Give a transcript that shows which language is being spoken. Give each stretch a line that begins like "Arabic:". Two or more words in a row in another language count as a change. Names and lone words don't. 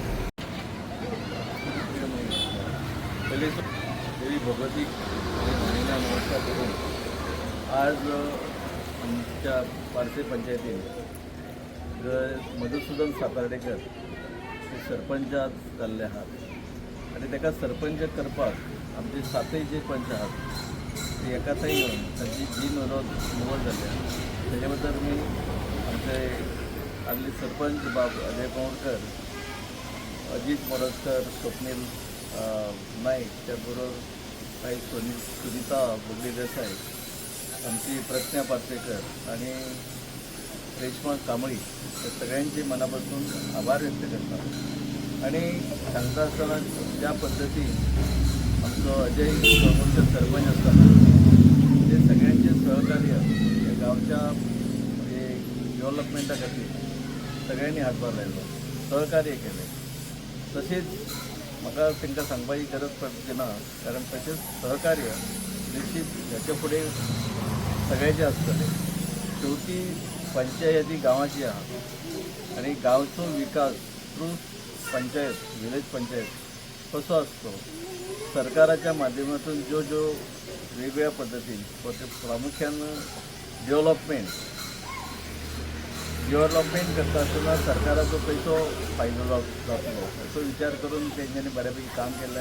Konkani: पहिले देवी भगवतीक आणि राणीला नमस्कार करून आज आमच्या पारसे पंचायतीन मधुसूदन सातार्डेकर हे सरपंच जाल्ले आहात आनी ताका सरपंच करपाक आमचे 7 जे पंच आहात ते एकाठांय येवन तांची निवड जाल्ली आहा. तेजे बद्दल मी आमचे आदले सरपंच बाब अजय कोंडकर, अजित मोरजकर,
Marathi: स्वप्नील नाईक, त्याचबरोबर काही सुनीता बोगले देसाई, आमची प्रज्ञा पार्सेकर आणि रेश्मा कांबळी या सगळ्यांचे मनापासून आभार व्यक्त करतात. आणि सांगता असताना ज्या पद्धतीन आमचो अजय कोंडकर सरपंच असताना ते सगळ्यांचे सहकार्य या गावच्या डेव्हलपमेंटा खातीर सगळ्यांनी हातभार लायलो, सहकार्य केले.
Konkani: तसेच म्हाका तांकां सांगपाची गरज पडची ना, कारण तसेच सहकार्य निश्चित ह्याच्या फुडें सगळ्याचे आसतले. शेवटी पंचायत ही गांवाची आहा आनी गांवचो विकास थ्रू पंचायत,
English: village panchayat
Konkani: कसो आसतो, सरकाराच्या माध्यमातून ज्यो वेगवेगळ्या पद्धतीन प्रामुख्यान डेव्हलपमेंट करता आसतना सरकाराचो खंयचो फायदो जातलो असो विचार करून तेंच्यांनी बऱ्यापैकी काम केल्या.